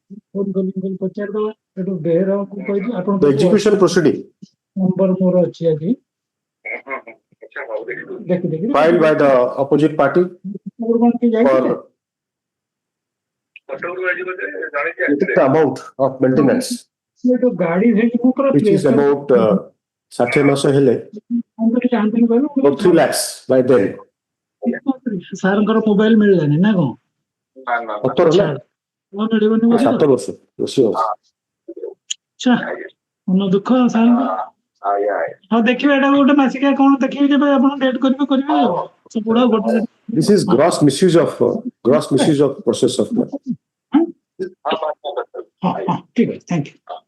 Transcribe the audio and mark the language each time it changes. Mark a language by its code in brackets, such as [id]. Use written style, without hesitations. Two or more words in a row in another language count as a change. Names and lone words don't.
[en] The execution proceeding filed by the opposite party for the amount of maintenance, which is about 3 lakhs by then. [or] ସାରଙ୍କର ମୋବାଇଲ ମିଳିଲାନି ନା କଣ? 7 ବର୍ଷ ମନ ଦୁଃଖ ସାରଙ୍କ। ହଁ ଦେଖିବେ ଏଟା ଗୋଟେ ମାସିକା କଣ ଦେଖିବେ ଯେବେ ଆପଣ ଡେଟ୍ କରିବେ ଆଉ ସବୁଡା ଗୋଟେ। [en] This is gross misuse of process of money. [or] ହଁ ଠିକ ଅଛି, [en] thank you.